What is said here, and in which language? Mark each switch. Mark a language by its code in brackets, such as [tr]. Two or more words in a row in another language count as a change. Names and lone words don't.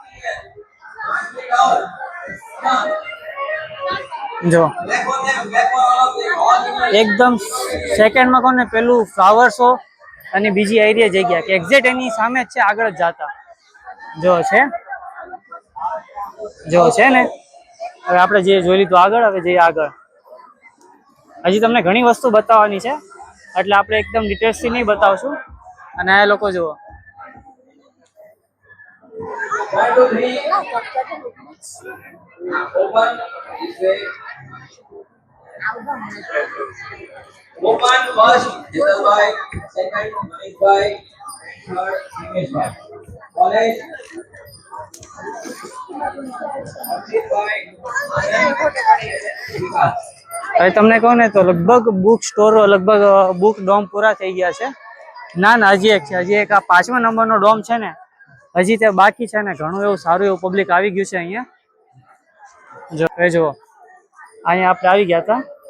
[gu] જો એકદમ સેકન્ડમાં કોને પેલું [en] flower show [gu] અને બીજી એરિયા જગ્યા કે એક્ઝેક્ટ એની સામે જ છે, આગળ જ જાતા. જો છે ને. હવે આપણે જે જોઈ લીધું આગળ, હવે જઈએ આગળ. હજી તમને ઘણી વસ્તુ બતાવવાની છે એટલે આપણે એકદમ ડિટેલ્સથી નહીં બતાવશું. અને આ લોકો જુઓ [en] Open first, Jitalbhai, second, Manishbhai, third, Nimeshbhai. College, Arshitbhai, Anand, Vikas. [gu] હવે તમને કહું ને તો લગભગ [en] book stores, [gu] લગભગ [en] book dome [gu] પૂરા થઈ ગયા છે. ના હજી એક છે. હજી એક આ 5મા નંબરનો ડોમ છે ને, હજી તે બાકી છે ને. ઘણું એવું સારું એવું પબ્લિક આવી ગયું છે અહીંયા. જો અહીંયા આપણે આવી ગયા હતા.